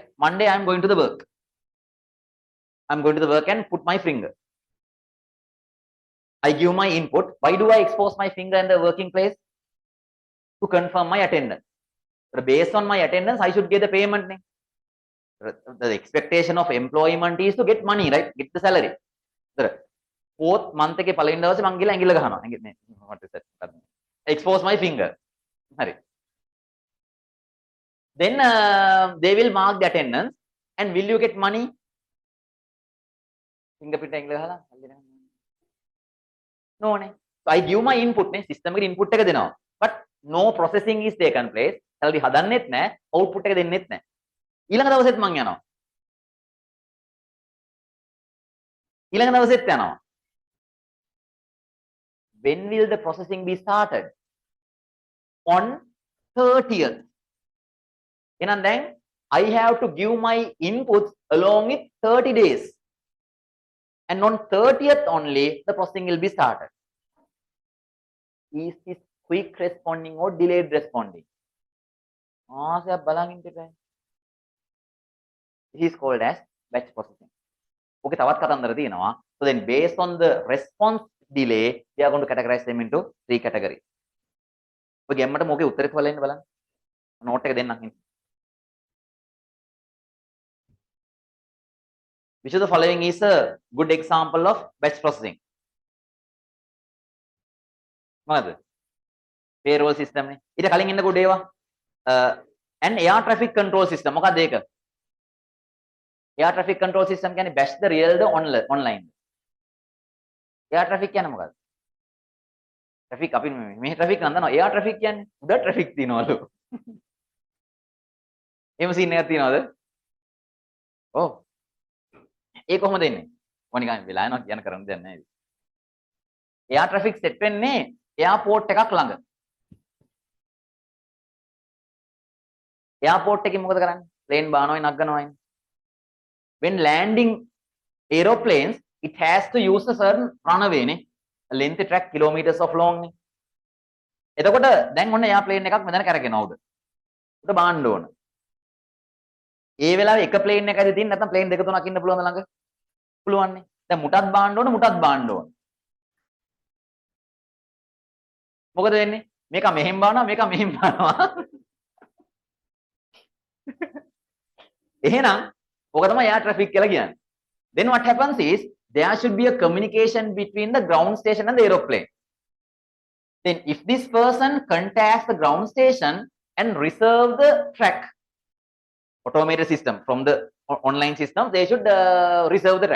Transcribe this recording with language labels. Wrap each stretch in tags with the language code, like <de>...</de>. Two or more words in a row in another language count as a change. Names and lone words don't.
<en>Monday I am going to the work. I am going to the work and put my finger. I give my input. Why do I expose my finger in the working place? To confirm my attendance. But based on my attendance, I should get the payment. The expectation of employment is to get money, right? Get the salary. Fourth month</en> <si>ke පළවෙනි දවසේ මං ගිහලා ඇඟිල්ල ගහනවා.</si> <en>What is that? Expose my finger. හරි. Then they will mark the attendance and will you get money?</en> <si>Fingerprint ඇඟිල්ල ගහලා no නේ.</si> <en>So I give my input</en> <si>නේ system එකට input එක දෙනවා.</si> <en>But no processing is taken place.</en> <si>salary හදන්නෙත් නැහැ, output එක දෙන්නෙත් නැහැ. ඊළඟ දවසෙත් මං යනවා. ඊළඟ දවසෙත් යනවා.</si> <en>When will the processing be started? On 30th. And then I have to give my inputs along with 30 days. And on 30th only, the processing will be started. Is this quick responding or delayed responding? This is called as batch processing.</en> <si>Okay, තවත් කතන්දර තියෙනවා.</si> <en>So then based on the response delay, we are going to categorize them into 3 categories.</en> <si>ඔය ගැම්මට මොකේ උත්තරේ හොයලා ඉන්න බලන්න. නෝට් එක දෙන්නම්.</si> <en>Which of the following is a good example of batch processing?</en> <si>මොකද? Payroll system නේ. ඊට කලින් ඉන්න good ඒවා.</si> <en>And air traffic control system.</en> <si>මොකක්ද ඒක?</si> <en>Air traffic control system කියන්නේ batch the real the online. Air traffic</en> <si>කියන්නේ මොකක්ද? traffic අපි මේ traffic නම් දන්නවා.</si> <en>air traffic</en> <si>කියන්නේ උඩ traffic තියනවලු. එහෙම සීන් එකක් තියනවද? ඔව්. ඒ කොහොමද එන්නේ? මොනිකන් වෙලා යනවා කියන කරන්න දෙයක් නැහැ.</si> <en>air traffic</en> <si>set වෙන්නේ airport එකක් ළඟ. airport එකකින් මොකද කරන්නේ? plane බානවයි නගනවයි.</si> <en>When landing aeroplanes, it has to use a certain runway නේ. length track kilometers of long නේ.</en> <si>එතකොට දැන් ඔන්න airplane එකක් මෙතන කරගෙනවා උඩ. උඩ බාන්න ඕන. ඒ වෙලාවේ එක plane එකයි තියෙන්නේ නැත්නම් plane දෙක තුනක් ඉන්න පුළුවන්ද ළඟ? පුළුවන් නේ. දැන් මුටත් බාන්න ඕන මුටත් බාන්න ඕන. මොකද වෙන්නේ? මේක මෙහෙම බානවා මේක මෙහෙම බානවා. එහෙනම් ඔක තමයි</si> <en>air traffic</en> <si>කියලා කියන්නේ.</si> <en>Then what happens is there should be a communication between the ground station and the aeroplane. Then if this person contacts the ground station and reserve the track, automated system from the online system, they should reserve the track.</en>